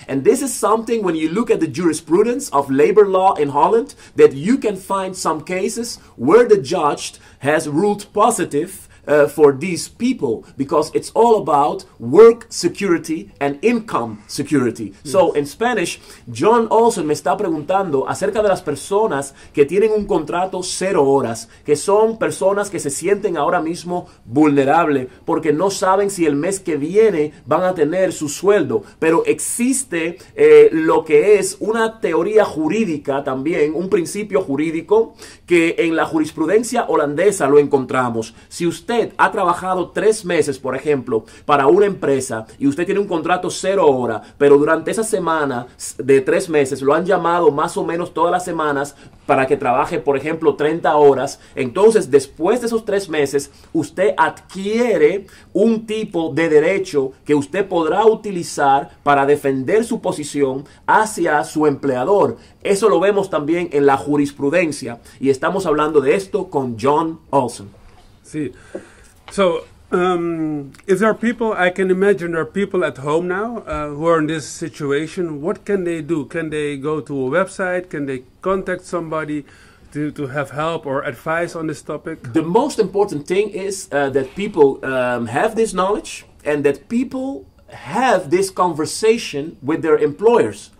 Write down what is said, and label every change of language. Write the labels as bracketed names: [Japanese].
[English] And this is something, when you look at the jurisprudence of labor law in Holland, that you can find some cases where the judge has ruled positive for these people, because it's all about work security and income security. Yes. So, in Spanish, [Spanish] John Olsen me está preguntando acerca de las personas que tienen un contrato 0 horas, que son personas que se sienten ahora mismo vulnerables porque no saben si el mes que viene van a tener su sueldo. Pero existe lo que es una teoría jurídica también, un principio jurídico que en la jurisprudencia holandesa lo encontramos. Si usted ha trabajado 3 meses, por ejemplo, para una empresa y usted tiene un contrato 0 horas, pero durante esa semana de 3 meses lo han llamado más o menos todas las semanas para que trabaje, por ejemplo, 30 horas, entonces después de esos 3 meses usted adquiere un tipo de derecho que usted podrá utilizar para defender su posición hacia su empleador. Eso lo vemos también en la jurisprudencia y estamos hablando de esto con John Olsen. [English] See, so if there are people, I can imagine there are people at home now who are in this situation. What can they do? Can they go to a website? Can they contact somebody to have help or advice on this topic? The most important thing is that people have this knowledge and that people have this conversation with their employers.